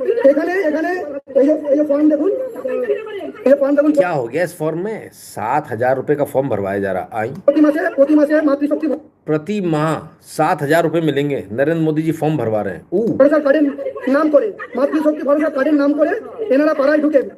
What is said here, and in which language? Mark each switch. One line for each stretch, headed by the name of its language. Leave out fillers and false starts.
Bangla: এখানে এখানে এই যে ফর্ম দেখুন, এই ফর্ম দেখুন
Hindi: क्या हो गया इस फॉर्म में? 7,000 रुपए का फॉर्म भरवाया जा रहा। आई
Bangla: প্রতি মাসে মাতৃশক্তি
Hindi: प्रति माह 7,000 रुपए मिलेंगे। नरेंद्र मोदी जी फॉर्म भरवा रहे हैं।
Bangla: ভরসা কার্ডের নাম করে, মাতৃশক্তি ভরসা কার্ডের নাম করে এনারা পাড়ায় ঢুকে